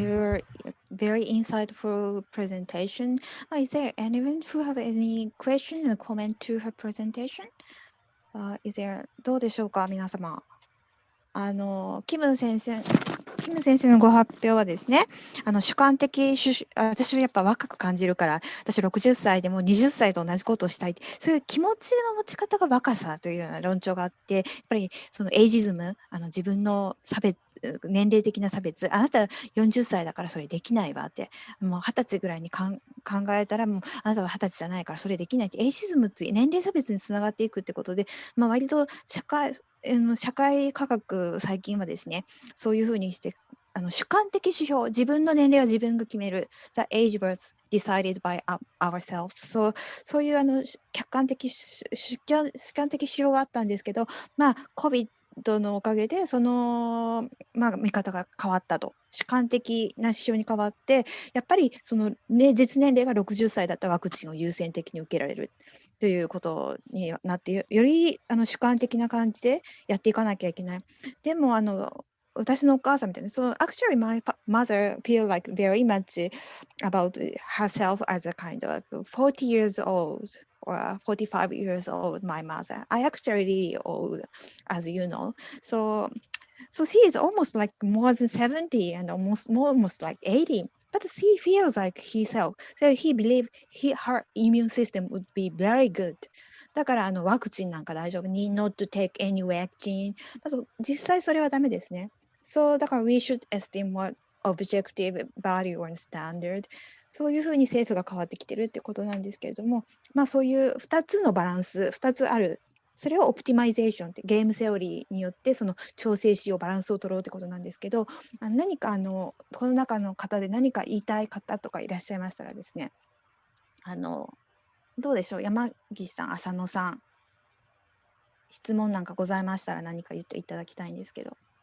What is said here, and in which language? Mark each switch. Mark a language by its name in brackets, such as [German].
[English] Your very insightful presentation. Is there anyone who have any question or comment to her presentation? Is there [Japanese] どうでしょうか、皆様。キム先生のご発表はですね、主観的私はやっぱ若く感じるから、私60歳でも20歳と同じことをしたい、そういう気持ちの持ち方が若さというような論調があって、やっぱりそのエイジズム、自分の年齢的な差別、あなた40歳だからそれできないわって、もう20歳ぐらいに考えたら、もうあなたは20歳じゃないからそれできないって、エイジズムって年齢差別につながっていくってことで、割と社会科学最近はですね、そういうふうにして主観的指標、自分の年齢は自分が決める。 [English] The age was decided by ourselves. [Japanese] そういう客観的主観的指標があったんですけど、COVID のおかげでその、見方が変わったと。主観的な指標に変わって、やっぱりその、実年齢が60歳だったらワクチンを優先的に受けられる。ということになって、より主観的な感じでやっていかなきゃいけない。でも私のお母さんみたいな、 [English] actually my mother feel like very much about herself as a kind of 40 years old or 45 years old, my mother. I actually really old, as you know. So she is almost like more than 70 and almost like 80. But he feels like himself. So he believes her immune system would be very good. [Japanese] だからワクチンなんか大丈夫。 [English] need not to take any vaccine. [Japanese] だと実際それはダメですね。そうだから [English] we should esteem what objective value and standard. [Japanese] そういうふうに政府が変わってきてるってことなんですけれども、そういう2つのバランス、2つある。それをオプティマイゼーションってゲームセオリーによってその調整しようバランスを取ろうってことなんですけど、何かこの中の方で何か言いたい方とかいらっしゃいましたらですね、どうでしょう、山岸さん、浅野さん、質問なんかございましたら何か言っていただきたいんですけど。